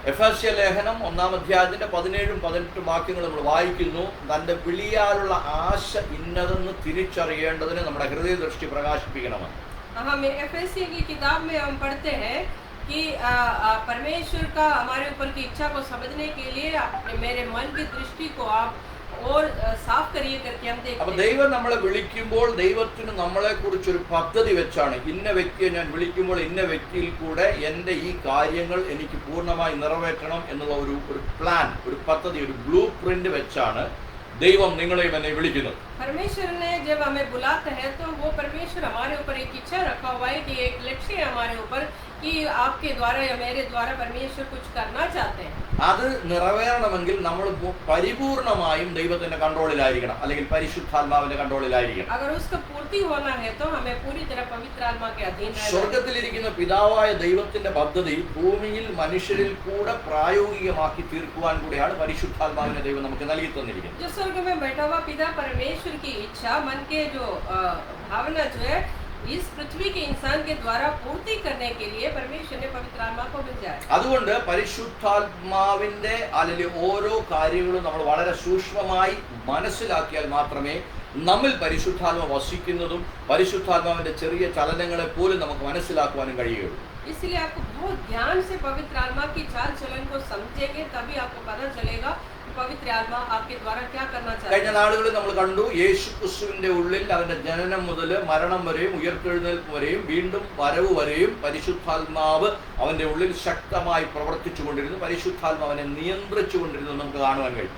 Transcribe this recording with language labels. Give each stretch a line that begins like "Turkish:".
Malayalam: എഫേസ്യ ലേഖനം 1-ാം അധ്യായത്തിന്റെ 17-18 വാക്യങ്ങൾ നമ്മൾ വായിക്കുന്നു. തന്റെ വിളിയാലുള്ള ആശ ഇന്നതെന്ന് തിരിച്ചറിയേണ്ടതിന് നമ്മുടെ ഹൃദയദൃഷ്ടി പ്രകാശിപ്പിക്കണമെന്ന്.
Hindi: हम एफएससी की किताब में हम पढ़ते हैं कि परमेश्वर का हमारे ऊपर की इच्छा को समझने के लिए मेरे मन की दृष्टि को आप और साफ करिए करके हम देखते हैं।
Malayalam: അപ്പോൾ ദൈവം നമ്മളെ വിളിക്കുമ്പോൾ ദൈവത്തിന് നമ്മളെ കുറിച്ചൊരു പദ്ധതി വെച്ചാണ്. ഇന്ന വ്യക്തിയെ ഞാൻ വിളിക്കുമ്പോൾ ഇന്ന വ്യക്തിയിൽ കൂടെ എൻ്റെ ഈ കാര്യങ്ങൾ എനിക്ക് പൂർണ്ണമായി നിറവേറ്റണം എന്നുള്ള ഒരു പ്ലാൻ, ഒരു പദ്ധതി, ഒരു ബ്ലൂ പ്രിന്റ് വെച്ചാണ് ദൈവം നിങ്ങളെയും എന്നെ വിളിക്കുന്നത്.
Hindi: परमेश्वर ने जब हमें बुलाता है तो वो परमेश्वर हमारे ऊपर एक इच्छा रखा हुआ है कि एक लक्ष्य है हमारे ऊपर कि आपके द्वारा या मेरे द्वारा परमेश्वर कुछ करना चाहते हैं।
Malayalam: അത് നിറവേറണമെങ്കിൽ നമ്മൾ പരിപൂർണമായും ദൈവത്തിന്റെ കൺട്രോളിലായിരിക്കണം, അല്ലെങ്കിൽ പരിശുദ്ധാത്മാവിന്റെ കൺട്രോളിലായിരിക്കണം.
Hindi: अगर उसका पूर्ति होना है तो हमें पूरी तरह पवित्र आत्मा के अधीन रहना है।
Malayalam: സ്വർഗ്ഗത്തിലിരിക്കുന്ന പിതാവായ ദൈവത്തിന്റെ പദ്ധതി ഭൂമിയിൽ മനുഷ്യരിൽ കൂടെ പ്രായോഗികമാക്കി തീർക്കുവാൻ കൂടിയാണ് പരിശുദ്ധാത്മാവിനെ ദൈവം നമുക്ക് നൽകി തന്നിരിക്കുന്നത്.
Hindi: जो स्वर्ग में बैठा हुआ पिता परमेश्वर की इच्छा, मन के जो भावना जो है इस पृथ्वी के इंसान के द्वारा पूर्ति करने के लिए परमेश्वर ने पवित्र आत्मा को भेजा है।
Malayalam: അതുകൊണ്ട് പരിശുദ്ധാത്മാവിന്റെ അല്ലെങ്കിൽ ഓരോ കാര്യങ്ങളും നമ്മൾ വളരെ സൂക്ഷ്മമായി മനസ്സിലാക്കിയാൽ മാത്രമേ നമ്മിൽ പരിശുദ്ധാത്മ വസിക്കുന്നതും പരിശുദ്ധാത്മാവിന്റെ ചെറിയ ചലനങ്ങളെ പോലും നമുക്ക് മനസ്സിലാക്കുവാനും കഴിയുകയുള്ളൂ.
Hindi: इसलिए आपको बहुत ध्यान से पवित्र आत्मा की चाल चलन को समझेंगे, तभी आपको पता चलेगा कि पवित्र आत्मा आपके द्वारा क्या करना चाहता
Malayalam: കഴിഞ്ഞ
Hindi: है।
Malayalam: നാളുകളിൽ നമ്മൾ കണ്ടു യേശു ക്രിസ്തുവിന്റെ ഉള്ളിൽ അവന്റെ ജനനം മുതൽ മരണം വരെയും ഉയർത്തെഴുന്നേൽപ്പ് വരെയും വീണ്ടും വരവ് വരെയും പരിശുദ്ധാത്മാവ് അവന്റെ ഉള്ളിൽ ശക്തമായി പ്രവർത്തിച്ചു കൊണ്ടിരുന്നു. പരിശുദ്ധാത്മാവ് അവനെ നിയന്ത്രിച്ചു കൊണ്ടിരുന്നു നമുക്ക് കാണുവാൻ കഴിയും.